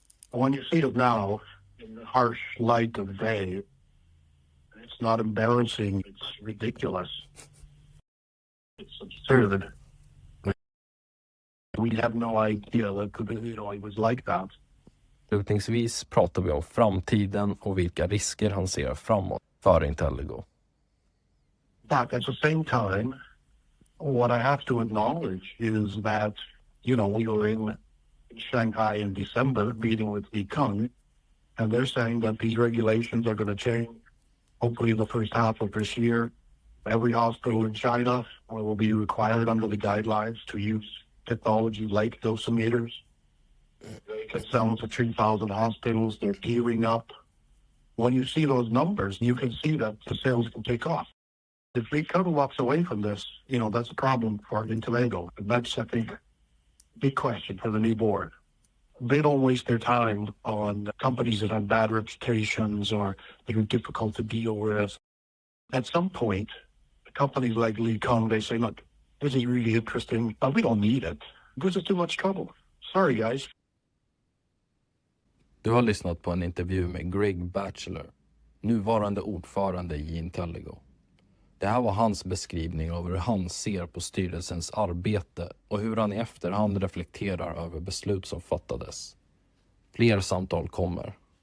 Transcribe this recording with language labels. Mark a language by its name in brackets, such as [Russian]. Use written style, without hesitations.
[English] When you see it now, in the harsh light of day, it's not embarrassing, it's ridiculous. It's absurd. We have no idea that it was like that. [Swedish] Slutningsvis pratar vi om framtiden och vilka risker han ser framåt för Intellego. [English] But at the same time, what I have to acknowledge is that, we were in Shanghai in December meeting with Likang, and they're saying that these regulations are going to change, hopefully in the first half of this year. Every hospital in China will be required under the guidelines to use technology like dosimeters. They can sell to 3,000 hospitals. They're gearing up. When you see those numbers, you can see that the sales can take off. If Likang walks away from this, that's a problem for Intellego. And that's, I think, a big question for the new board. They don't waste their time on companies that have bad reputations or that are difficult to deal with. At some point, companies like Likang, they say, look, this is really interesting, but we don't need it because it's too much trouble. Sorry, guys. [Swedish] Du har lyssnat på en intervju med Greg Batcheller, nuvarande ordförande i Intellego. Det här var hans beskrivning av hur han ser på styrelsens arbete och hur han i efterhand reflekterar över beslut som fattades. Fler samtal kommer.